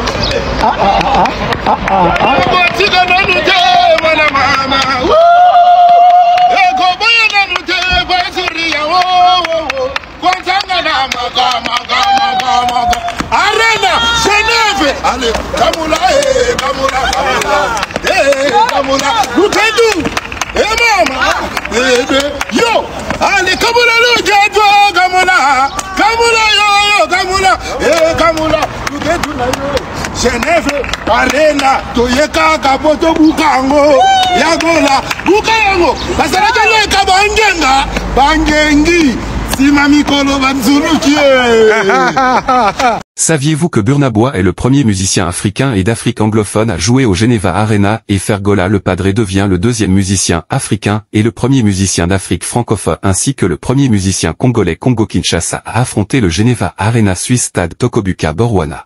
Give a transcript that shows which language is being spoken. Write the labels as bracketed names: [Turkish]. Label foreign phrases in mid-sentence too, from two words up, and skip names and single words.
[French] Arena, Genève, allez, [English] Kamula, Kamula, look at you, mama, yo, allez, Kamula, look at you, Kamula, yo, Kamula, look at you, [French] Genève, Arena, Toyeka, Kapoto, Bukango, Yagola, Bukango, Pasarajale, Kabangenga, Bangengi. Saviez-vous que Burna Boy est le premier musicien africain et d'Afrique anglophone à jouer au Geneva Arena et Fergola le Padre devient le deuxième musicien africain et le premier musicien d'Afrique francophone ainsi que le premier musicien congolais Congo-Kinshasa à affronter le Geneva Arena Suisse Stade Tokobuka Borwana.